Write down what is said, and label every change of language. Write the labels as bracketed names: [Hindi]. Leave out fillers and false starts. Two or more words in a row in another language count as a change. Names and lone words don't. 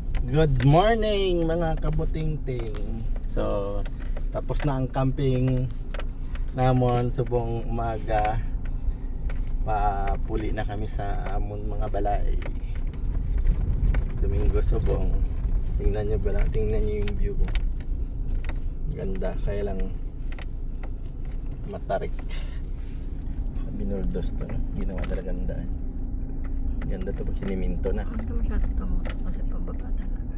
[English] Good morning [Hiligaynon] mga kabutingting. So, tapos na ang camping namon subong umaga. Papuli na kami sa amon mga balay. Domingo subong. [Filipino] Tingnan nyo ba lang? Tingnan nyo yung view ko. Ganda, kaya lang matarik. Binurdos to, no? Ginawa talaga ganda. Ganda to pag siniminto na. Huwag ka masyado tumot kasi pababa talaga.